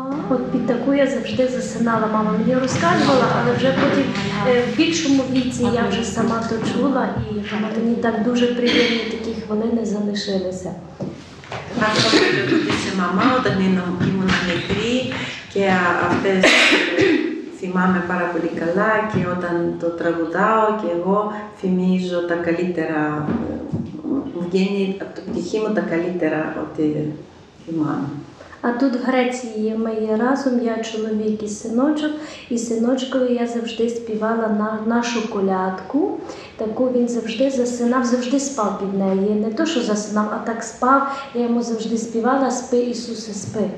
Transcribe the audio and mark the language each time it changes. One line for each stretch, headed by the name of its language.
Ukrainian: От під таку я завжди засинала. Мама мені розказувала, але вже потім в більшому віці я вже сама то чула, і мені так дуже приємні такі хвилини залишилися.
Greek: Αυτό που τραγούδισε μαμά όταν ήμουν μικρή και αυτές θυμάμαι πάρα πολύ καλά και όταν το τραγουδάω και εγώ θυμίζω τα καλύτερα, μου βγαίνει από το πτυχή μου τα καλύτερα ότι θυμάμαι.
Ukrainian: А тут в Греції ми є разом, я чоловік і синочок, і синочкові я завжди співала нашу колядку. Таку він завжди засинав, завжди спав під неї. Не то, що засинав, а так спав. Я йому завжди співала «Спи, Ісусе, спи».